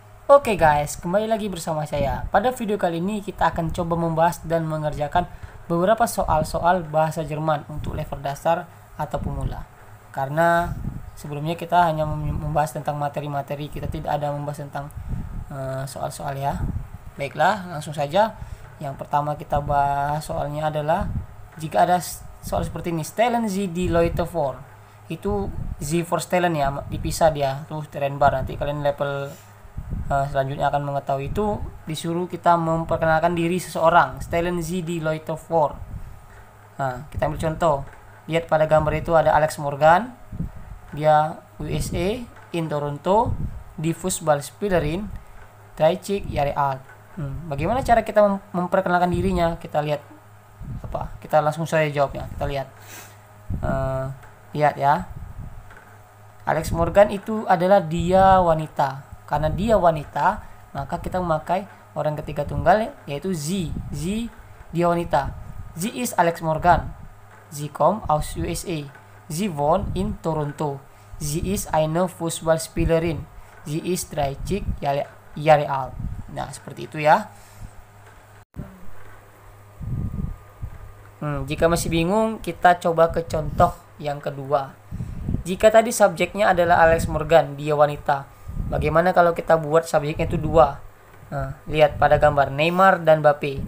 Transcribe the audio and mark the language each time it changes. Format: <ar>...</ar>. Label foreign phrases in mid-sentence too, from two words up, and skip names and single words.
<id>Oke guys, kembali lagi bersama saya. Pada video kali ini kita akan coba membahas dan mengerjakan beberapa soal-soal bahasa Jerman untuk level dasar atau pemula. Karena sebelumnya kita hanya membahas tentang materi-materi, kita tidak ada membahas tentang soal-soal ya. Baiklah, langsung saja. Yang pertama kita bahas soalnya adalah jika ada soal seperti ini,</id> <de>stellen Sie die Leute vor.</de> <id>Itu Z for stellen ya, dipisah dia tuh trennbar. Nanti kalian level selanjutnya akan mengetahui itu, disuruh kita memperkenalkan diri seseorang.</id> <de>Stellen Sie die Leute vor.</de> <id>Nah, kita ambil contoh. Lihat pada gambar itu ada Alex Morgan.</id> <de>Dia USA in Toronto, die Fußballspielerin 30 Jahre alt.</de> <id>Bagaimana cara kita memperkenalkan dirinya? Kita lihat apa? Kita langsung saja jawabnya. Kita lihat. Lihat ya. Alex Morgan itu adalah dia wanita. Karena dia wanita, maka kita memakai orang ketiga tunggal yaitu sie. Dia wanita.</id> <de>Sie ist Alex Morgan. Sie kommt aus USA. Sie wohnt in Toronto. Sie ist eine Fußballspielerin. Sie ist 30 Jahre alt.</de> <id>Nah, seperti itu ya. Jika masih bingung, kita coba ke contoh yang kedua. Jika tadi subjeknya adalah Alex Morgan, dia wanita. Bagaimana kalau kita buat subjeknya itu dua? Nah, lihat pada gambar Neymar dan Mbappe.</id>